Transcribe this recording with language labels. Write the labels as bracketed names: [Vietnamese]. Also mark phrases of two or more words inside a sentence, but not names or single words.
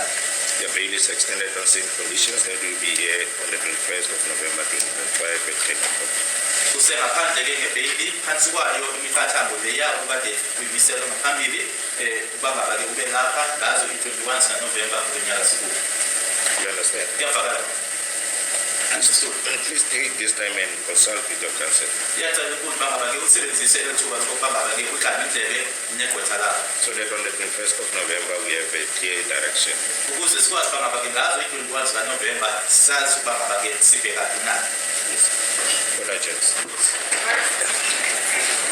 [English] Your bail is extended on same conditions that will be here on the 21st of November 2025 at 10 o'clock. [Xhosa] Kusengaphandle ke ngebheyili phantsi kwayo imiqathango leya ukade uyimisela ngaphambili ukuba ngaba ke ube lapha ngazo i-21 zikaNovemba kulo nyaka sikuwo. [English] You understand? [Xhosa] Kuyavakala. Understood. [English] Please take this time and consult with your council. [Xhosa] Iyacela inkundla ngaba ke usebenzise elithuba lokuba ngaba ke uhlale indlebe negqwetha lakho. [English] So that on the 21st of November we have a clear direction. [Xhosa] Ukuze sikwazi uba ngaba ke ngazo i-21 zikaNovemba sazi ukuba ngaba ke sibhekaphi na. [English] Yes. Good agents.